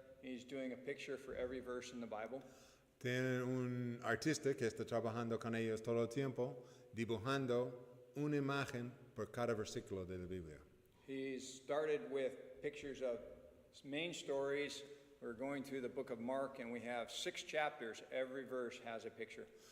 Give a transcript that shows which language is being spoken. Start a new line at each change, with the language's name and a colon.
English: He's doing a picture for every verse in the Bible.
Spanish: Tienen un artista que está trabajando con ellos todo el tiempo, dibujando una imagen por cada versículo de la Biblia.
English: He's started with pictures of main stories. We're going through the book of Mark, and we have 6 chapters. Every verse has a picture.